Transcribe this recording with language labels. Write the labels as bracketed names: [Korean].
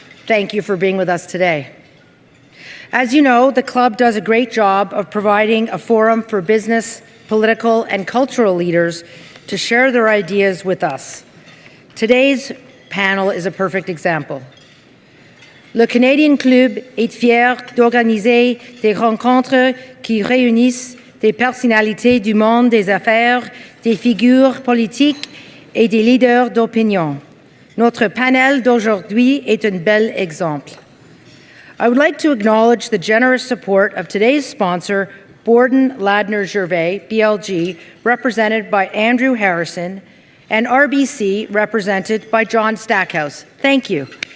[English] Thank you for being with us today. As you know, the club does a great job of providing a forum for business, political, and cultural leaders to share their ideas with us. Today's panel is a perfect example. [French] Le Canadian Club est fier d'organiser des rencontres qui réunissent des personnalités du monde des affaires, des figures politiques et des leaders d'opinion. Notre panel d'aujourd'hui est un bel exemple. [English] I would like to acknowledge the generous support of today's sponsor, Borden Ladner Gervais, BLG, represented by Andrew Harrison, and RBC, represented by John Stackhouse. Thank you.